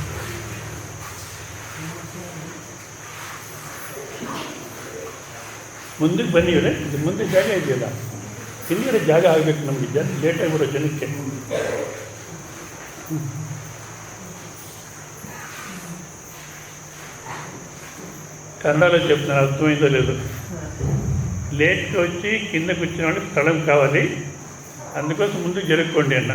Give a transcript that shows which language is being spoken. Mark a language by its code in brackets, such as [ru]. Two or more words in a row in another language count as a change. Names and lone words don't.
[kn] ಮುಂದಕ್ಕೆ ಬನ್ನಿ ಇವರೇ, ಇದು ಮುಂದೆ ಜಾಗ ಇದೆಯಲ್ಲ, ಹಿಂದುಗಡೆ ಜಾಗ ಆಗಬೇಕು ನಮಗೆ, ಲೇಟಾಗಿ ಬರೋ ಜನಕ್ಕೆ. [te] కన్నడలో చెప్తున్నాను, అర్థమైందో లేదు. లేట్కి వచ్చి కిందకు వచ్చిన వాళ్ళకి స్థలం కావాలి, అందుకోసం ముందు జరుపుకోండి అన్న.